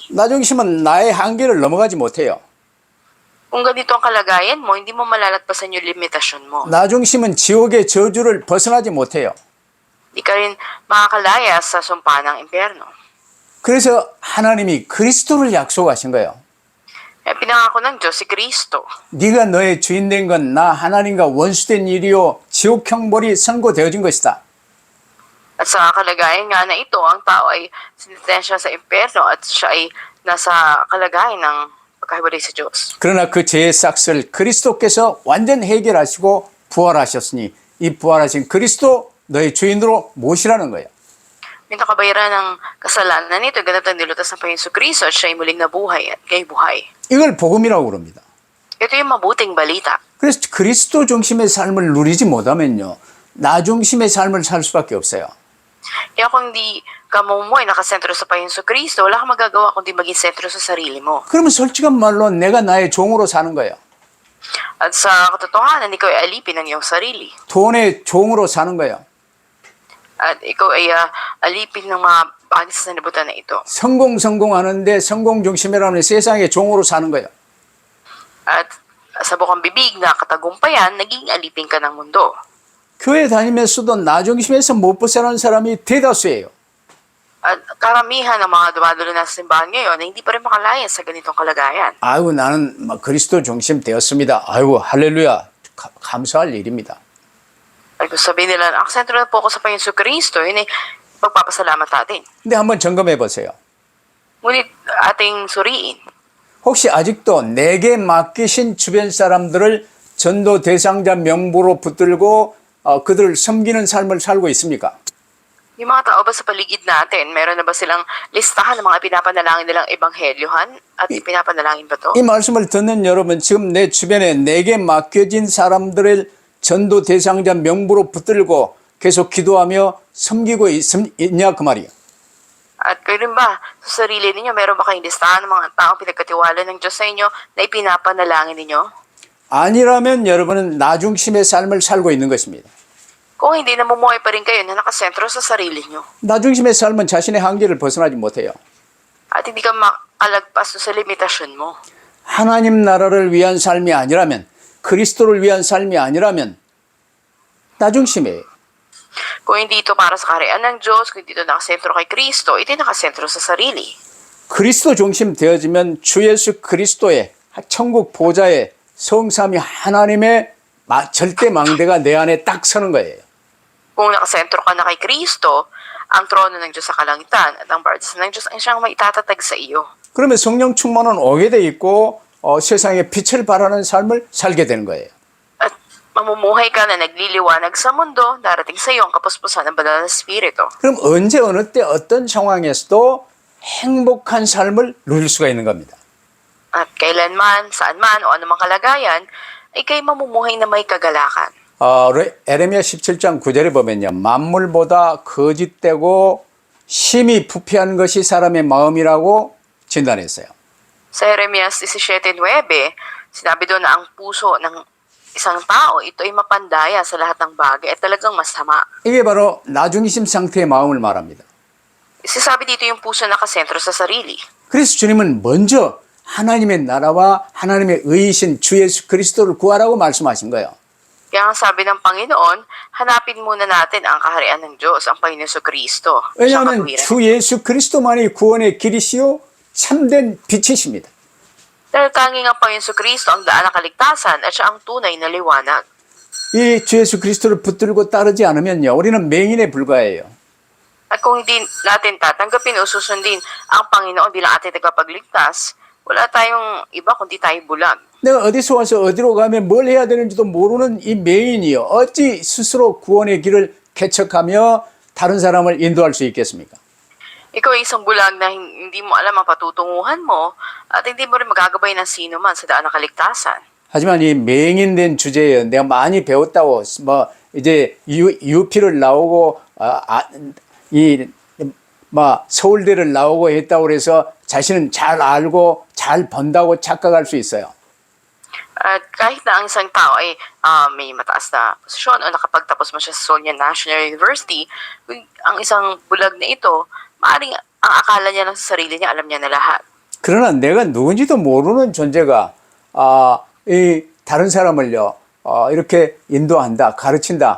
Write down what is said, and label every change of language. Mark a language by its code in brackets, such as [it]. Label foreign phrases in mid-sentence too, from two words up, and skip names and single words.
[ko] 나중심은 나의 한계를 넘어가지 못해요. [tl] Kung ganito ang kalagayan mo, hindi mo malalagpasan yung limitasyon mo. [ko] 나중심은 지옥의 저주를 벗어나지 못해요. [tl] Hindi ka rin makakalaya sa sumpa ng impyerno. [ko] 그래서 하나님이 그리스도를 약속하신 거예요. [tl] Pinangako ng Diyos si Kristo. [ko] 네가 너의 주인 된 건 나 하나님과 원수된 일이요 지옥 형벌이 선고되어진 것이다. [tl] At sa kalagayan nga na ito, ang tao ay sinitensya sa impyerno at siya ay nasa kalagayan ng pagkahiwalay sa Diyos. [ko] 그러나 그 죄의 싹을 그리스도께서 완전 해결하시고 부활하셨으니 이 부활하신 그리스도 너의 주인으로 모시라는 거예요. [tl] Yung nakabayaran ng kasalanan nito, ganap ng nilutas ng Panginoon Kristo at siya ay muling nabuhay at kay buhay. [ko] 이걸 복음이라고 그럽니다. [tl] Ito yung mabuting balita. [ko] 그래서 그리스도 중심의 삶을 누리지 못하면요, 나 중심의 삶을 살 수밖에 없어요. [tl] Kaya kung hindi ka mumuhay nakasentro sa Panginoon Kristo, wala kang magagawa kundi maging sentro sa sarili mo. [ko] 그러면 솔직한 말로 내가 나의 종으로 사는 거예요. [tl] At sa katotohanan, ikaw ay alipin ng iyong sarili. [ko] 돈의 종으로 사는 거예요. [tl] At ikaw ay alipin ng mga bagay sa sanibutan na ito. [ko] 성공하는데 성공 중심이라면 세상의 종으로 사는 거예요. [tl] At sa bukang bibig na katagumpayan, naging alipin ka ng mundo. [ko] 교회 다니면서도 나 중심에서 못 벗어나는 사람이 대다수예요. [tl] At karamihan ng mga dumadalo na sa simbahan ngayon na hindi pa rin makalaya sa ganitong kalagayan. [ko] 아이고 나는 그리스도 중심 되었습니다. 아이고 할렐루야. 감사할 일입니다. [tl] Ay kung sabihin nila, sentro na po ako sa Panginoon Kristo, yun ay pagpapasalamat natin. [ko] 근데 한번 점검해 보세요. [tl] Ngunit ating suriin, [ko] 혹시 아직도 내게 맡기신 주변 사람들을 전도 대상자 명부로 붙들고 그들을 섬기는 삶을 살고 있습니까? [tl] yung mga tao ba sa paligid natin, meron na ba silang listahan ng mga pinapanalangin nilang ebanghelyohan at ipinapanalangin ba to? [ko] 이 말씀을 듣는 여러분, 지금 내 주변에 내게 맡겨진 사람들을 전도 대상자 명부로 붙들고 계속 기도하며 섬기고 있냐 그 말이에요. [tl] At kayo rin ba, sa sarili ninyo, meron ba kayong listahan ng mga taong pinagkatiwala ng Diyos sa inyo na ipinapanalangin ninyo? [ko] 아니라면 여러분은 나 중심의 삶을 살고 있는 것입니다. [tl] Kung hindi, namumuhay pa rin kayo na nakasentro sa sarili nyo. [ko] 나 중심의 삶은 자신의 한계를 벗어나지 못해요. [tl] At hindi ka makalagpas sa limitasyon mo. [ko] 하나님 나라를 위한 삶이 아니라면 그리스도를 위한 삶이 아니라면 나중심이에요. [tl] Kung hindi ito para sa kaharian ng Diyos, kung hindi ito nakasentro kay Kristo, ito nakasentro sa sarili. [ko] 그리스도 중심 되어지면 주 예수 그리스도의 천국 보좌의 성삼위 하나님의 절대 망대가 내 안에 딱 서는 거예요. [tl] Kung nakasentro ka na kay Kristo, ang trono ng Diyos sa kalangitan at ang partisans ng Diyos ang siyang maitatag sa iyo. [ko] 그러면 성령 충만은 오게 돼 있고 세상에 빛을 발하는 삶을 살게 되는 거예요. [tl] At mamumuhay ka na nagliliwanag sa mundo, darating sa iyo ang kapuspusan ng banal na Espiritu. [ko] 그럼 언제 어느 때 어떤 상황에서도 행복한 삶을 누릴 수가 있는 겁니다. [tl] At kailanman, saan man, o anumang kalagayan, ay kayo mamumuhay na may kagalakan. [ko] 에레미야 17장 9절에 보면요. 만물보다 거짓되고 심히 부패한 것이 사람의 마음이라고 진단했어요. [tl] Sa Jeremias 17:9, sinabi doon na ang puso ng isang tao, ito ay mapandaya sa lahat ng bagay at talagang masama. [ko] 이게 바로 나중심 상태의 마음을 말합니다. [tl] Sinasabi dito yung puso na nakasentro sa sarili. [ko] 그래서 주님은 먼저 하나님의 나라와 하나님의 의이신 주 예수 그리스도를 구하라고 말씀하신 거예요. [tl] Kaya ang sabi ng Panginoon, hanapin muna natin ang kaharian ng Diyos, ang Panginoon Kristo. [ko] 왜냐하면 주 예수 그리스도만이 구원의 길이시요 참된 빛이십니다. [tl] Dahil tanging ang Panginoon Kristo ang daan ng kaligtasan at siya ang tunay na liwanag. [ko] 이 주 예수 그리스도를 붙들고 따르지 않으면요. 우리는 맹인에 불과해요. [tl] At kung hindi natin tatanggapin o susundin ang Panginoon bilang ating tagapagligtas, wala tayong iba kundi tayo bulag. [ko] 내가 어디서 와서 어디로 가면 뭘 해야 되는지도 모르는 이 맹인이요. 어찌 스스로 구원의 길을 개척하며 다른 사람을 인도할 수 있겠습니까? [tl] Ikaw ay isang bulag na hindi mo alam ang patutunguhan mo at hindi mo rin magagabay ng sino man sa daan ng kaligtasan. [ko] 하지만 이 맹인된 주제에 내가 많이 배웠다고 뭐 이제 UP를 나오고 서울대를 나오고 했다고 그래서 자신은 잘 알고 잘 번다고 착각할 수 있어요. [tl] At kahit na ang isang tao ay may mataas na posisyon o nakapagtapos mo siya sa Seoul National University, ang isang bulag na ito, maaaring ang akala niya lang sa sarili niya, alam niya na lahat. [ko] 그러나 내가 누군지도 모르는 존재가 이 다른 사람을요 이렇게 인도한다, 가르친다.